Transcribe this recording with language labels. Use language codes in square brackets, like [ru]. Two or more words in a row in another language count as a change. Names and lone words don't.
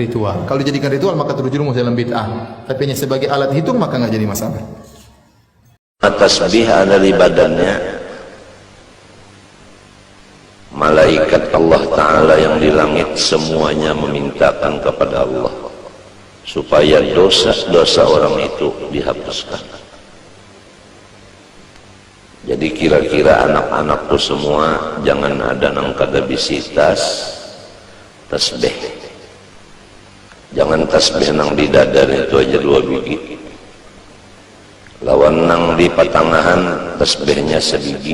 [id] Kalau dijadikan ritual maka terjerumus dalam bid'ah. Tapi hanya sebagai alat hitung maka enggak jadi masalah. Tasbih ada di badannya malaikat Allah Ta'ala yang di langit semuanya memintakan kepada Allah supaya dosa-dosa orang itu dihapuskan. [bjn] Jadi kira-kira anak-anakku semua jangan ada nang kada bisitas tasbih. Jangan tasbih nang di dadar itu aja 2 biji. Lawan nang di patangahan tasbihnya sebiji.